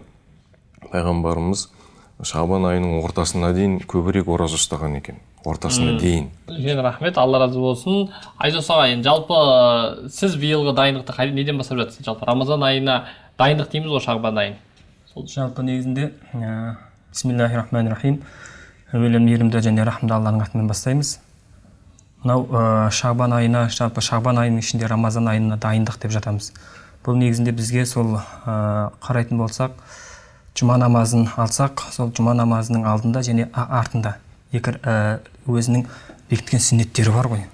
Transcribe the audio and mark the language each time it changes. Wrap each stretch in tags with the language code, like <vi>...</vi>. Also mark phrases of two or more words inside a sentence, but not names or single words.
<kk>Пайғамбарымыз Шағбан айының ортасына дейін көбірек ораза ұстаған екен. Ортасына дейін. Үлкен рахмет, Алла разы болсын. Айдос аға, жалпы сіз биылғы дайындықты неден бастап жатсыз? Жалпы Рамазан айына дайындық дейміз ғой Шағбан айын. Жалпы негізінде</kk> <ar>بسم الله الرحمن الرحيم.</ar> <kk>Әуелі мейірімді және рахымды Алланың атымен бастаймыз. Мынау Шағбан айына, жалпы Шағбан айының ішінде Рамазан айына дайындық деп жатамыз. Бұл негізінде бізге сол қарайтын болсақ, жұма намазын алсақ, сол жұма намазының алдында және артында өзінің бекіткен сүннеттері бар ғой.</kk>